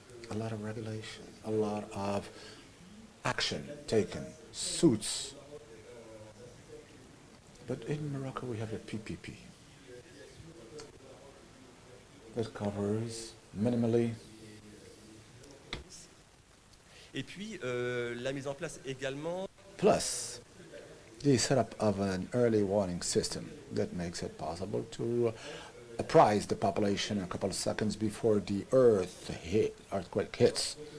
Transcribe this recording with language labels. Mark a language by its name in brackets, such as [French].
[English] A lot of regulation, a lot of action taken, suits. But in Morocco, we have a PPP that covers minimally. [French] Et puis, la mise en place également. [English] Plus, the setup of an early warning system that makes it possible to apprise the population a couple of seconds before the earthquake hits.